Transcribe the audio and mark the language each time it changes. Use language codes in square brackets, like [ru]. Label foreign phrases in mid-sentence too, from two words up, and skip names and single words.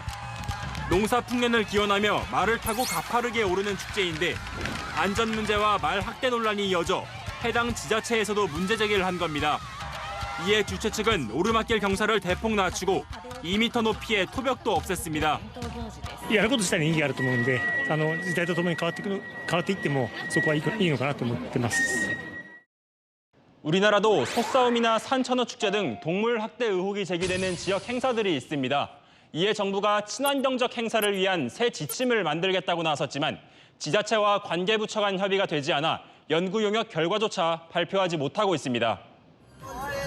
[ko] 농사 풍년을 기원하며 말을 타고 가파르게 오르는 축제인데 안전 문제와 말 학대 논란이 이어져 해당 지자체에서도 문제 제기를 한 겁니다. 이에 주최 측은 오르막길 경사를 대폭 낮추고 2m 높이의 토벽도 없앴습니다. [ja] やること自体に意義があると思うんで、時代とともに変わっていってもそこはいいのかなと思ってます。 [ko] 우리나라도 소싸움이나 산천어 축제 등 동물 학대 의혹이 제기되는 지역 행사들이 있습니다. 이에 정부가 친환경적 행사를 위한 새 지침을 만들겠다고 나섰지만 지자체와 관계부처 간 협의가 되지 않아 연구 용역 결과조차 발표하지 못하고 있습니다.